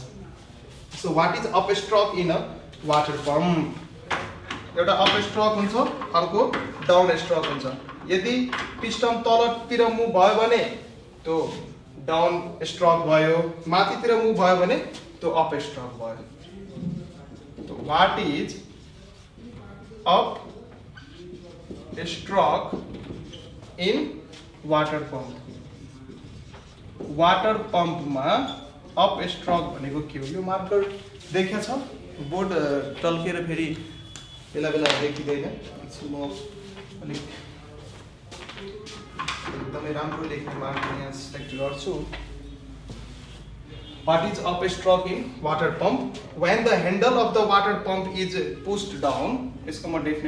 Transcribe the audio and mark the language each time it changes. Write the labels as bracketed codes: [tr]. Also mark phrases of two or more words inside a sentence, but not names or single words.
[en] So what is up stroke in a water pump? [ne] एउटा [en] up stroke [ne] हुन्छ, अर्को [en] down stroke [ne] हुन्छ। यदि पिस्टन तलतिर मुभ भयो भने त्यो [en] down stroke [ne] भयो, माथितिर मुभ भयो भने त्यो [en] up stroke [ne] भयो। [en] So what is up stroke in water pump? water pump [ne] में [en] up stroke [ne] भनेको के हो? यो मार्कर देखेको छ, बोर्ड टल्केर फेरि बेला बेला देखिँदैन। म अलिक एकदमै राम्रो लेख्ने मार्कर यहाँ सिलेक्ट गर्छु। [en] What is upstroke in water pump? When the handle of the water pump is pushed down, इसको म डेफिनेट